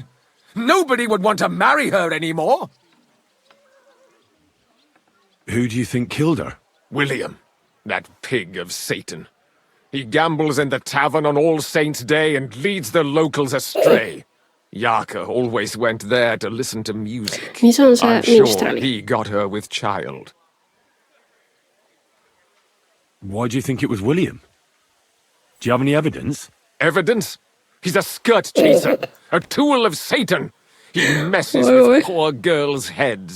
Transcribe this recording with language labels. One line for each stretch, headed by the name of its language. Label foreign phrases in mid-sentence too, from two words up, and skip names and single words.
English: Nobody would want to marry her anymore. Who do you think killed her? William, that pig of Satan. He gambles in the tavern on All Saints' Day and leads the locals astray. Jarko always went there to listen to music.
Finnish: Niin se on se
English: I'm sure
Finnish: minstreli.
English: he got her with child. Why do you think it was William? Do you have any evidence? Evidence? He's a skirt chaser, a tool of Satan. He messes
Finnish: Oi, oi.
English: with poor girls' heads.